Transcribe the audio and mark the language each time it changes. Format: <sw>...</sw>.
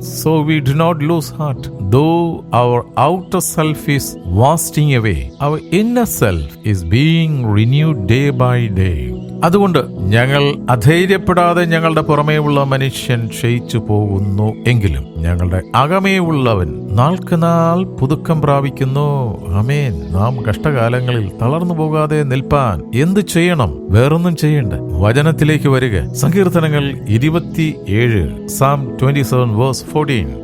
<en>So we do not lose heart, though our outer self is wasting away, our inner self is being renewed day by day.</en> <ml>അതുകൊണ്ട് ഞങ്ങൾ അധൈര്യപ്പെടാതെ ഞങ്ങളുടെ പുറമേയുള്ള മനുഷ്യൻ ക്ഷയിച്ചു പോകുന്നു എങ്കിലും ഞങ്ങളുടെ അകമേയുള്ളവൻ നാൾക്കുനാൾ പുതുക്കം പ്രാപിക്കുന്നു. ആമേൻ. നാം കഷ്ടകാലങ്ങളിൽ തളർന്നു പോകാതെ നിൽപ്പാൻ എന്ത് ചെയ്യണം? വേറൊന്നും ചെയ്യണ്ട. വചനത്തിലേക്ക് വരിക. സങ്കീർത്തനങ്ങൾ 27, Psalm 27 verse 14.</ml>